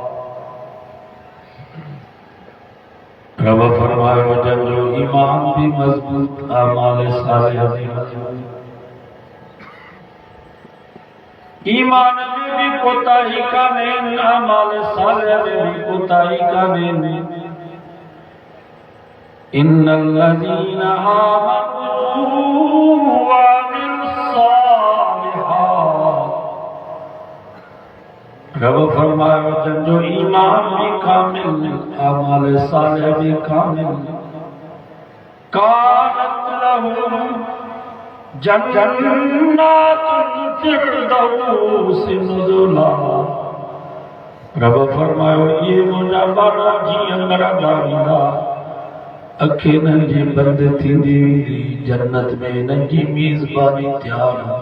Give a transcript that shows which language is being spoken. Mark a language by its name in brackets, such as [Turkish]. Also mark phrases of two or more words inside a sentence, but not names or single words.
[Sindhi] रब फरमायो जब जो ईमान भी मजबूत अमाल सालिह भी ईमान में भी कोताही कान्हे अमाल सालिह में भी कोताही कान्हे [Arabic] إن الذين آمنوا و [Sindhi] रब फरमायो जो ईमान भी कामिल अमाल सालिह भी कामिल [Arabic] كانت لهم جنات الفردوس نزلا [Sindhi] रब फरमायो ये मुंहिंजा बाला जीअं मरंदा वेंदा अखे नंढी बंद थींदी वेंदी जन्नत में इन्हनि जी मेज़बानी तयार